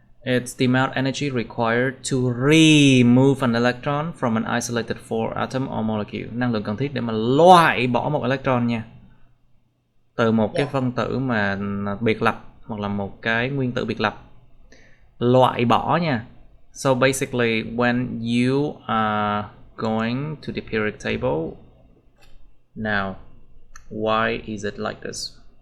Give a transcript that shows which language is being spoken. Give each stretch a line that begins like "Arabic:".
English: It's the amount of energy required to remove an electron from an isolated 4 atom or molecule.
Vietnamese: Năng lượng cần thiết để mà loại bỏ một electron nha. Từ một cái phân tử mà biệt lập hoặc là một cái nguyên tử biệt lập. Loại bỏ nha.
English: So basically when you are going to the periodic table, now why is it like this?